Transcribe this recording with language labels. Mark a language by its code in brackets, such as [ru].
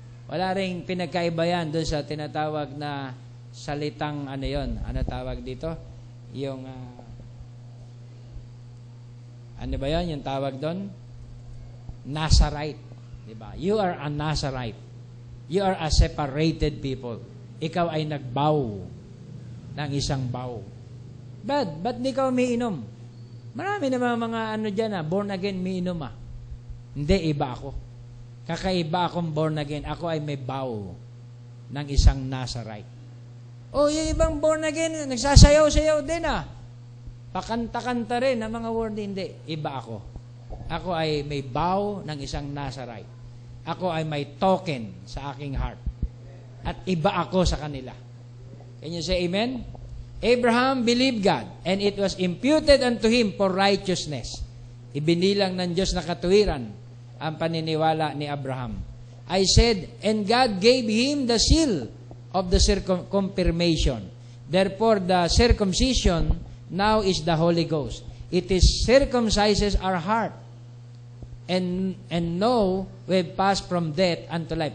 [tl] Wala ring pinagkaiba yan doon sa tinatawag na salitang ano yon? Ano tawag dito? Yung ano ba yan? Yung tawag doon? Nazarite. Diba? [en] You are a Nazarite. You are a separated people. [tl] Ikaw ay nagbow ng isang bow. Ba't di ka umiinom? Marami naman mga ano dyan born again umiinom Hindi, iba ako. Kakaiba akong born again. Ako ay may bow ng isang Nazarite. O, yung ibang born again, nagsasayaw-sayaw din Pakanta-kanta rin ng mga word, hindi. Iba ako. Ako ay may bow ng isang Nazarite. Ako ay may token sa aking heart. At iba ako sa kanila. [en] Can you say amen? Abraham believed God, and it was imputed unto him for righteousness. [tl] Ibinilang ng Diyos na katuwiran ang paniniwala ni Abraham. [en] I said, and God gave him the seal of the confirmation. Therefore, the circumcision now is the Holy Ghost. It is circumcises our heart. And know we've passed from death unto life.